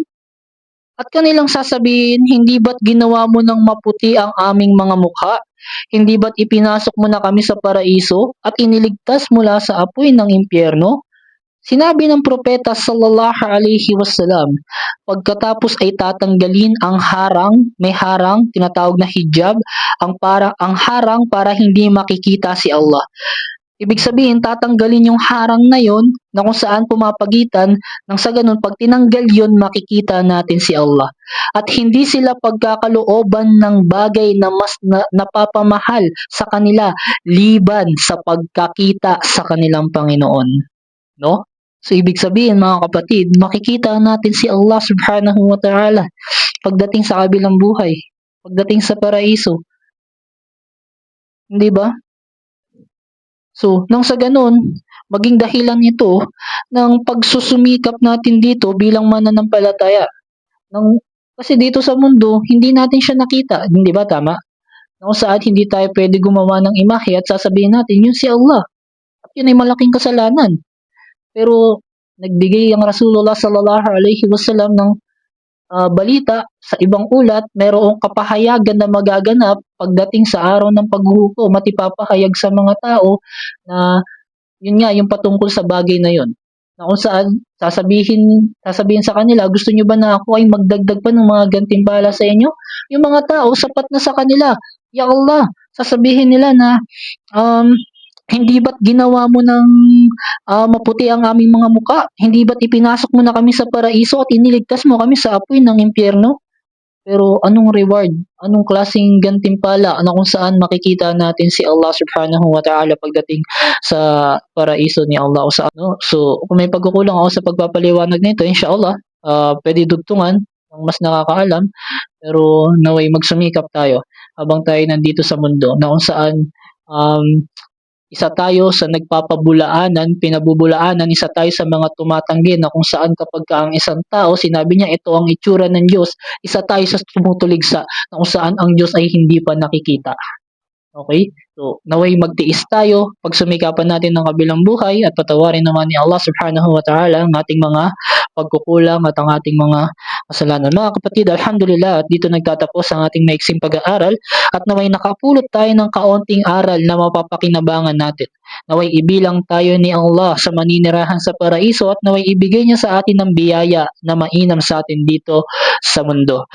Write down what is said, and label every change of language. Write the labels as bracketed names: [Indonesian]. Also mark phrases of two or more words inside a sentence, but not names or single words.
[Filipino] At kanilang sasabihin, hindi ba't ginawa mo ng maputi ang aming mga mukha? Hindi ba't ipinasok mo na kami sa paraiso at iniligtas mula sa apoy ng impyerno? Sinabi ng propeta [Arabic] صلى الله عليه وسلم, [Filipino] pagkatapos ay tatanggalin ang may harang, tinatawag na hijab, ang harang para hindi makikita si Allah. Ibig sabihin, tatanggalin yung harang na yon na kung saan pumapagitan nang sa ganun, pag tinanggal yon makikita natin si Allah. At hindi sila pagkakalooban ng bagay na mas napapamahal sa kanila liban sa pagkakita sa kanilang Panginoon. No? So, ibig sabihin mga kapatid, makikita natin si Allah [Arabic] سبحانه وتعالى [Filipino] pagdating sa kabilang buhay, pagdating sa paraiso. Hindi ba? So, nang sa ganun, maging dahilan ito ng pagsusumikap natin dito bilang mananampalataya. Kasi dito sa mundo, hindi natin siya nakita. Hindi ba tama? Kung saan hindi tayo pwede gumawa ng imahe at sasabihin natin, yun si Allah. At yun ay malaking kasalanan. Pero nagbigay ang Rasulullah [Arabic] صلى الله عليه وسلم [Filipino] ng balita sa ibang ulat, mayroong kapahayagan na magaganap pagdating sa araw ng paghuhukom at ipapahayag sa mga tao na yun nga, yung patungkol sa bagay na yun. Na kung saan sasabihin sa kanila, gusto nyo ba na ako ay magdagdag pa ng mga gantimpala sa inyo? Yung mga tao, sapat na sa kanila. [Arabic] يا الله, [Filipino] sasabihin nila na, hindi ba't ginawa mo ng maputi ang aming mga muka? Hindi ba't ipinasok mo na kami sa paraiso at iniligtas mo kami sa apoy ng impyerno? Pero anong reward? Anong klaseng gantimpala na kung saan makikita natin si Allah [Arabic] سبحانه وتعالى [Filipino] pagdating sa paraiso ni Allah o sa ano? So, kung may pagkukulang ako sa pagpapaliwanag nito, inshallah, pwede dugtungan ng mas nakakaalam, pero naway magsumikap tayo habang tayo nandito sa mundo na kung saan um, isa tayo sa nagpapabulaanan, pinabubulaanan, isa tayo sa mga tumatanggi na kung saan kapag ang isang tao, sinabi niya ito ang itsura ng Diyos, isa tayo sa tumutuligsa na kung saan ang Diyos ay hindi pa nakikita. Okay? So, naway magtiis tayo, pagsumikapan natin ng kabilang buhay at patawarin naman ni Allah [Arabic] سبحانه وتعالى [Filipino] ang ating mga pagkukulang at ang ating mga kasalanan. Mga kapatid, alhamdulillah, at dito nagtatapos ang ating maiksing pag-aaral at naway nakapulot tayo ng kaunting aral na mapapakinabangan natin. Naway ibilang tayo ni Allah sa maninirahan sa paraiso at naway ibigay niya sa atin ng biyaya na mainam sa atin dito sa mundo.